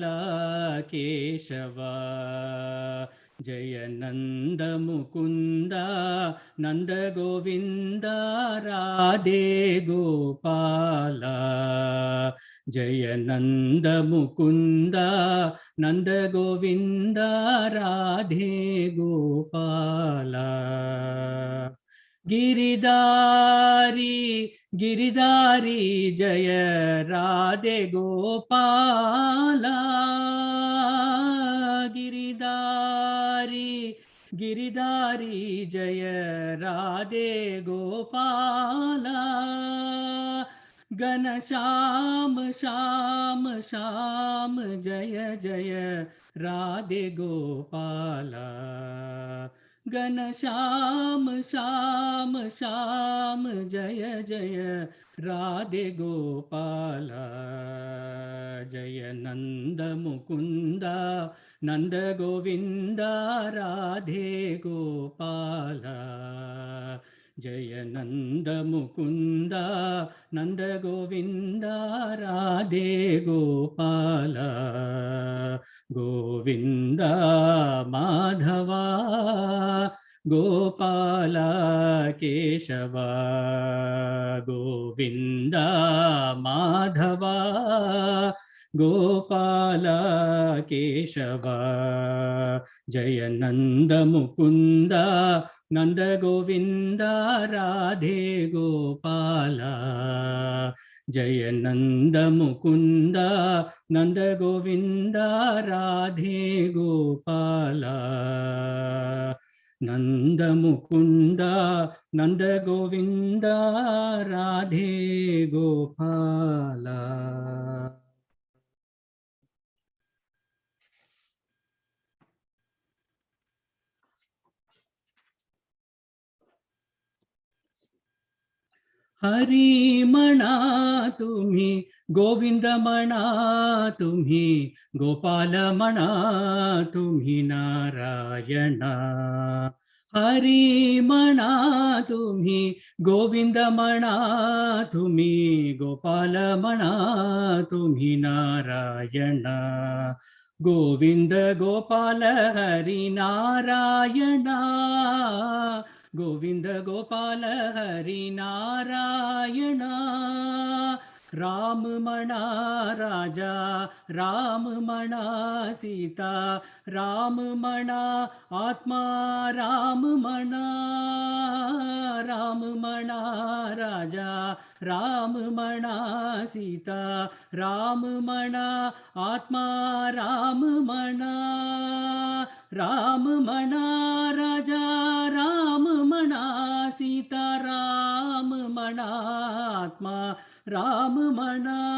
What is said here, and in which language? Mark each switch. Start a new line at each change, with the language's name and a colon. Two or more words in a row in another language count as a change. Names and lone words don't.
Hindi: केशव जय नन्द मुकुन्द नन्द गोविन्द राधे गोपाल जय नन्द मुकुन्द नन्द गोविन्द राधे गोपाल गिरिधारी गिरिधारी जय राधे गोपाल गिरिधारी गिरिधारी जय राधे गोपाल घनश्याम श्याम श्याम जय जय राधे गोपाल घनश्याम श्याम श्याम जय जय राधे गोपाल जय नन्द मुकुन्द नन्द गोविन्द राधे गोपाल जय नंद मुकुंद नंद गोविंद राधे गोपाल गोविंद माधवा गोपाल केशव गोविंद माधवा गोपाल केशव जय नंद मुकुंद नंद गोविंद राधे गोपाल जय नंद मुकुंद नंद गोविंद राधे गोपाल नंद मुकुंद नंद गोविंद राधे गोपाल।
Marathi: हरी म्हणा तुम्ही गोविंद म्हणा तुम्ही गोपाल म्हणा तुम्ही नारायण हरी म्हणा तुम्ही गोविंद म्हणा तुम्ही गोपाल म्हणा तुम्ही नारायण गोविंद गोपाल हरी नारायण गोविंद गोपाल हरी नारायण राम म्हणा राजा राम म्हणा सीता राम म्हणा आत्मा राम म्हणा राम म्हणा राजा राम म्हणा सीता राम म्हणा आत्मा राम म्हणा राम म्हणा राजा राम म्हणा सीता राम म्हणा आत्मा राम म्हणा